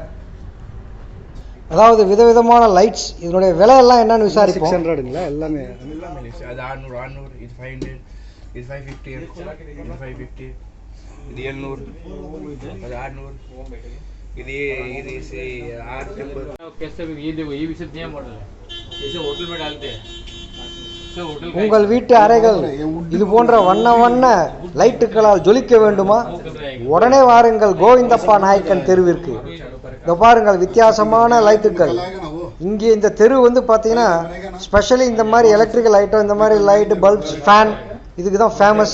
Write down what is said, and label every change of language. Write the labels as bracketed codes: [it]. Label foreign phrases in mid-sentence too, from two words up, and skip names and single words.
[ta] அதாவது விதவிதமான லைட்ஸ். இதனுடைய விலையெல்லாம் என்னன்னு விசாரிப்போம். 600ங்களா எல்லாமே? அது 600 இது 500 இது 550 இது 550 இது 700 அது 600 இது 850. [hi] कैसे ये देखो, ये भी सब नया मॉडल है, जैसे होटल में डालते हैं. [ta] உங்கள் வீட்டு அறைகள் இது போன்ற வண்ண வண்ண லைட்டுகளால் ஜொலிக்க வேண்டுமா? உடனே வாருங்கள் கோவிந்தப்பா நாயக்கன் தெருவிற்கு. இதை பாருங்கள், வித்தியாசமான லைட்டுகள். இங்கே இந்த தெரு வந்து பார்த்தீங்கன்னா ஸ்பெஷலி இந்த மாதிரி [en] electrical item, [ta] இந்த மாதிரி லைட்டு, பல்ப்ஸ், ஃபேன் இதுக்கு தான் ஃபேமஸ்.